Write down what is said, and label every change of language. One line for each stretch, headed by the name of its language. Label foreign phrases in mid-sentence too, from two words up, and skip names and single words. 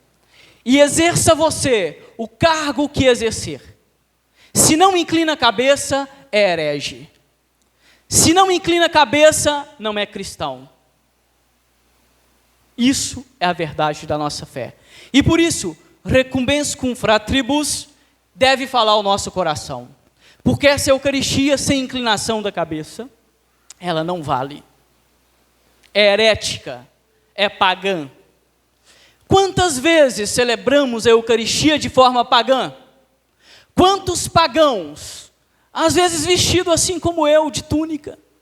Portuguese: E exerça você o cargo que exercer. Se não inclina a cabeça, é herege. Se não inclina a cabeça, não é cristão. Isso é a verdade da nossa fé. E por isso,
Latin: recumbens cum fratribus
Portuguese: deve falar o nosso coração. Porque essa Eucaristia sem inclinação da cabeça, ela não vale. É herética, é pagã. Quantas vezes celebramos a Eucaristia de forma pagã? Quantos pagãos, às vezes vestido assim como eu, de túnica?